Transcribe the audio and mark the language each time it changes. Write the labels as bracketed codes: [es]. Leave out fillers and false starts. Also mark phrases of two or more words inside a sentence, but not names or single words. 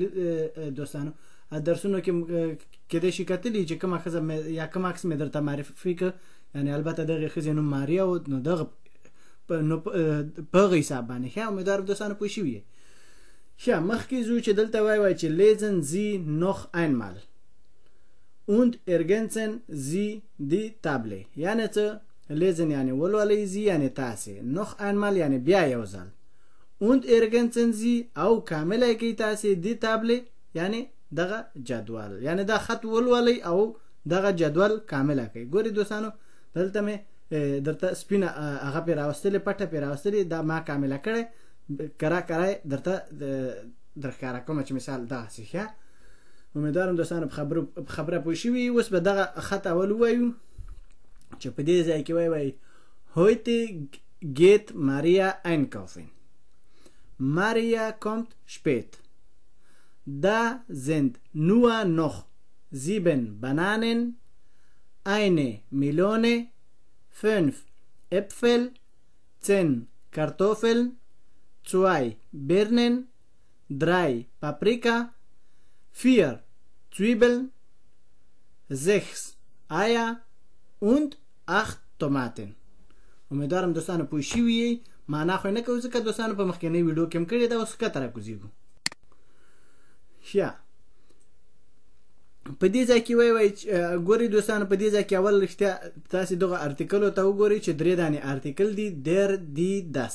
[ps] دوستانو درسونو کې کېدای شي کتلي چې کومه ښځه یا کوم عکس مې درته معرفي کړ، یعنی البته دغه ښځې نوم ماریا و، نو دغه په هغه حساب باندې. ښه، امیدوارم دوستانو پوه شوي یې. ښه، مخکې ځو چې دلته وایي چې [de] lesen Sie noch einmal und ergänzen Sie die Table. [ps] یعنی څه؟ lesen یعنی ولولئ، Sie یعنی تاسې، [de] noch einmal [ps] یعنی بیا یو ځل، [de] und ergänzen Sie [ps] او کامله کړئ تاسې [de] die Table [ps] یعنی دغه جدول، یعنی دا خط ولولئ او دغه جدول کامله کړئ. ګورئ دوستانو، دلته مې درته سپینه هغه پې راوستلې، پټه پې راوستلې، دا ما کامله کړې، کرا درته درښکاره کومه چې مثال دغسې. ښه، امیدوارم دوستانو په خبره پوه شوي. اوس به دغه خط اول ووایو چې په دې ځای کې وایي [de] heute geht Maria einkaufen. Maria kommt spät. Da sind nur noch 7 Bananen, eine Melone, 5 Äpfel, 10 Kartoffeln, 2 Birnen, 3 Paprika, 4 Zwiebeln, 6 Eier und 8 Tomaten. [ps] امیدوارم دوستانو پوه شوي یې. معنا خو یې نه کوو ځکه دوستانو په مخکینۍ ویډیو کې هم کړې ده. اوس ښکته راکوزېږو. ښه، په دې ځای کې وایي ګورئ دوستانو، په دې ځای کې اول رښتیا تاسې دغه ارتیکلو ته وګورئ چې 3 دانې ارتیکل دي، [de] der, die, das.